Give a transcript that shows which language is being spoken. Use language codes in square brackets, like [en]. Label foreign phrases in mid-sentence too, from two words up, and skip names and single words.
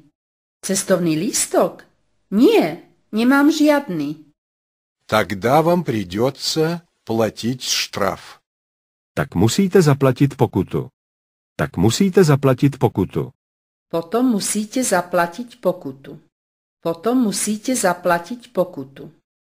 [sk] Cestovný lístok? Nie, nemám žiadny. [ru] Тогда вам придется платить штраф. [cs] Tak musíte zaplatit pokutu. Tak musíte zaplatit pokutu. [sk] Potom musíte zaplatiť pokutu. Potom musíte zaplatiť pokutu.